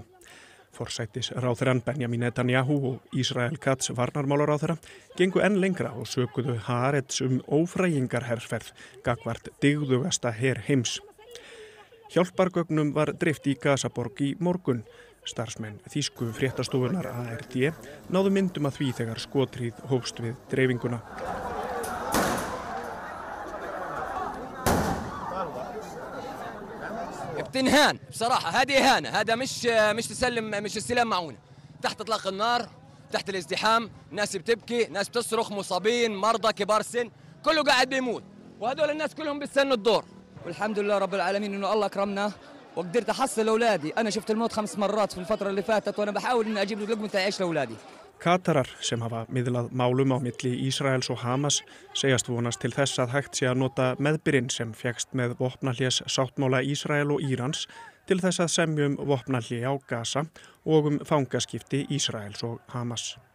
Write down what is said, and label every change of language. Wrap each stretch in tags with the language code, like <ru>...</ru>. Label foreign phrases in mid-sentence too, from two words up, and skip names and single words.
<is>Forsætisráðherrann Benjamin Netanyahu og Israel Katz varnarmálaráðherra gengu enn lengra og sökuðu Haaretz ófrægingarherferð gagnvart dygðugasta her heims. Hjálpargögnum var dreift í Gazaborg í morgun. Starfsmenn þýsku fréttastofunnar ARD náðu myndum að því þegar skothríð hófst við dreifinguna.</is> <ar>بتنهان بصراحة هذه إهانة هذا مش تسلم مش استلام معونة تحت إطلاق النار تحت الازدحام ناس بتبكي ناس بتصرخ مصابين مرضى كبار السن كله قاعد بيموت وهذول الناس كلهم بيستنوا الدور والحمد لله رب العالمين إنه الله أكرمنا وقدرت أحصل أولادي أنا شفت الموت 5 مرات في الفترة اللي فاتت وأنا بحاول إني أجيب لقمة عيش لأولادي</ar> <is>Katarar sem hafa miðlað málum á milli Ísraels og Hamas segjast vonast til þess að hægt sé að nota meðbyrinn sem fékkst með vopnahlés sáttmála Ísrael og Írans til þess að semja vopnahlé á Gaza og fangaskipti Ísraels og Hamas.</is>